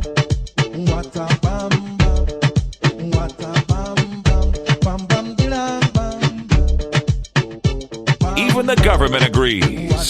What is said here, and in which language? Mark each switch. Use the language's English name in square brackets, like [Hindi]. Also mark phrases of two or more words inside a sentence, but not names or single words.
[English] What a bam bam, what a bam bam, bam bam dilam bam. Even the government agrees.